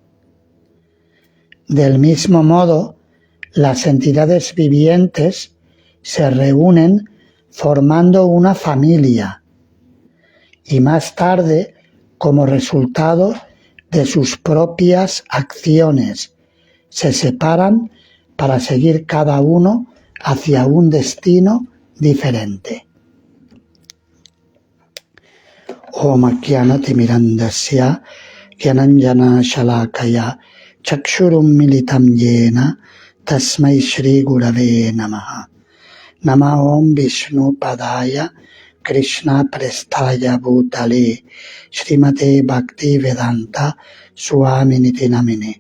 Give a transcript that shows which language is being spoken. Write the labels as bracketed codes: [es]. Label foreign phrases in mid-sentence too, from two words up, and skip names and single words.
[es] Del mismo modo, las entidades vivientes se reúnen formando una familia y más tarde, como resultado de sus propias acciones, se separan para seguir cada uno hacia un destino diferente. [sa] Om Gyanati Mirandasya Gyananjana Shalakaya Chakshurum Militam Yena Tasmai Shri Gurave Namaha. Nama Om Vishnu Padaya Krishna Prestaya Bhutale Srimate Bhakti Vedanta Swami Niti Namine.